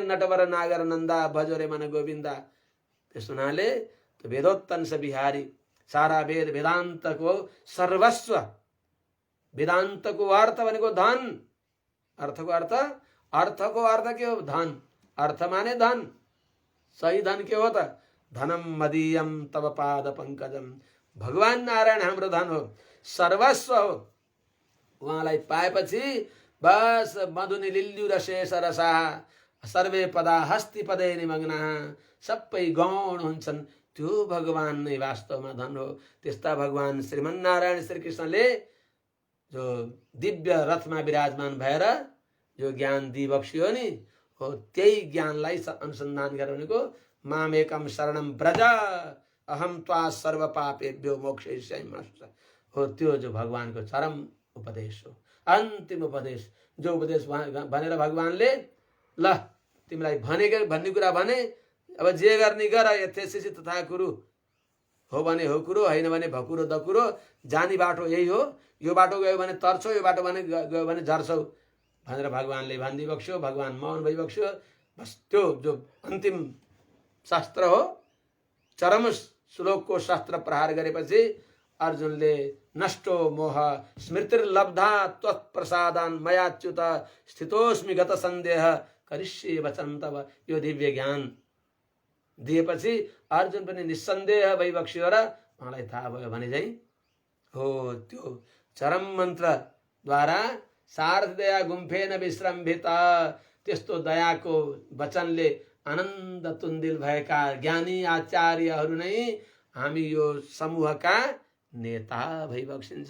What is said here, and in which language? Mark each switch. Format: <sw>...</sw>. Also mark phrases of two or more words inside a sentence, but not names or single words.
<hi>नटवर नागर नन्दा भजोरे मन गोविन्दा।</hi> <ne>त्यस हुनाले त्यो वेदोत्तंस बिहारी, सारा वेद वेदान्तको सर्वस्व। वेदान्तको अर्थ भनेको धन। अर्थको अर्थ के हो? धन। अर्थ माने धन। सही धन के हो त?</ne> <sa>धनम मदीयम तव पाद पंकजम।</sa> <ne>भगवान नारायण हाम्रो धन हो, सर्वस्व हो। उहाँलाई पाएपछि बस</ne> <sa>मधुनि लिल्यु रशेष रसा सर्वे पदा हस्ति पदे निमग्ना।</sa> <ne>सबै गौण हुन्छन्। त्यो भगवान नै वास्तवमा धन हो। त्यस्ता भगवान श्रीमन्नारायण श्रीकृष्णले जो दिव्य रथमा विराजमान भएर जो ज्ञान दिइबक्सियो नि, हो त्यही ज्ञानलाई अनुसन्धान गरेर भनेको</ne> <sa>मामेकम शरणम ब्रज अहम त्वा सर्व पापेभ्यो मोक्षयिष्यामि।</sa> <ne>हो त्यो जो भगवानको चरम उपदेश हो, अन्तिम उपदेश। जो उपदेश भनेर भगवानले ल तिमीलाई भन्ने कुरा भने, अब जे गर्ने गर,</ne> <sa>यथेसिसि तथा कुरु।</sa> <ne>हो भने हो कुरो, होइन भने भकुरो दकुरो। जाने बाटो यही हो। यो बाटो गयो भने तर्छौ, यो बाटो भने गयो भने झर्छौ भनेर भगवानले भनिदिइबक्स्यो। भगवान मौन भइबक्स्यो। बस त्यो जो अन्तिम शास्त्र हो, चरम श्लोकको शास्त्र प्रहार गरेपछि अर्जुनले</ne> <sa>नष्टो मोह स्मृतिर्लब्धा त्वत्प्रसादान् मयाच्युत स्थितोस्मि गत सन्देह करिष्ये वचन तव,</sa> <ne>यो दिव्य ज्ञान दिएपछि अर्जुन पनि निस्सन्देह भइबक्सियो र उहाँलाई थाहा भयो भने चाहिँ हो त्यो चरम मन्त्रद्वारा</ne> <sa>सार्धदया गुम्फेन विश्रम्भिता,</sa> <ne>त्यस्तो दयाको वचनले आनन्द तुन्दिल भएका ज्ञानी आचार्यहरू नै हामी यो समूहका नेता भइबक्सिन्छ।</ne>